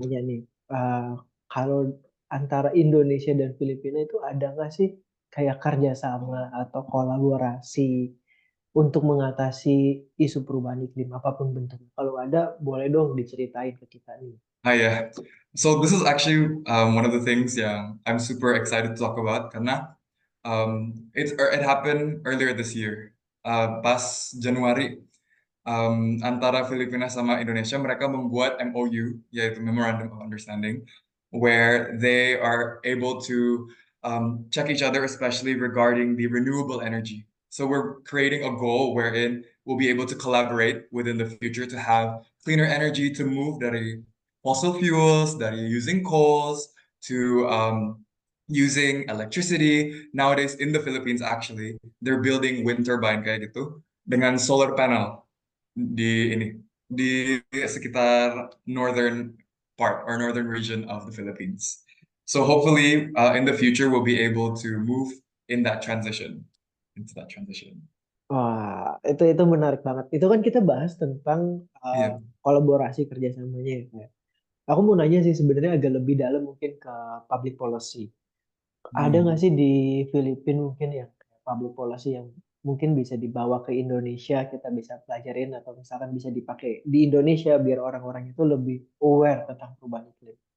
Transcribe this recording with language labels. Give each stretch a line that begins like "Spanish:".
Indonesian: tanya nih, kalau antara Indonesia dan Filipina itu ada nggak sih kayak kerjasama atau kolaborasi untuk mengatasi isu perubahan iklim apapun bentuknya? Kalau ada, boleh dong diceritain ke kita nih.
English: Yeah. So this is actually one of the things I'm super excited to talk about karena it happened earlier this year.
Indonesian: Pas Januari antara Filipina sama Indonesia mereka membuat MOU yaitu
English: Memorandum of Understanding where they are able to check each other especially regarding the renewable energy. So we're creating a goal wherein we'll be able to collaborate within the future to have cleaner energy to move dari fossil fuels, dari using coals, to using electricity. Nowadays in the Philippines actually, they're building wind turbine
Indonesian: kayak gitu dengan
English: solar panel
Indonesian: di sekitar
English: northern part or northern region of the Philippines. So hopefully in the future we'll be able to move in that transition, into that transition.
Indonesian: Wah, itu menarik banget. Itu kan kita bahas tentang Iya. kolaborasi kerjasamanya ya, Kak. Aku mau nanya sih sebenarnya agak lebih dalam mungkin ke public policy. Ada nggak sih di Filipina mungkin yang public policy yang mungkin bisa dibawa ke Indonesia, kita bisa pelajarin atau misalkan bisa dipakai di Indonesia biar orang-orang itu lebih aware tentang perubahan iklim?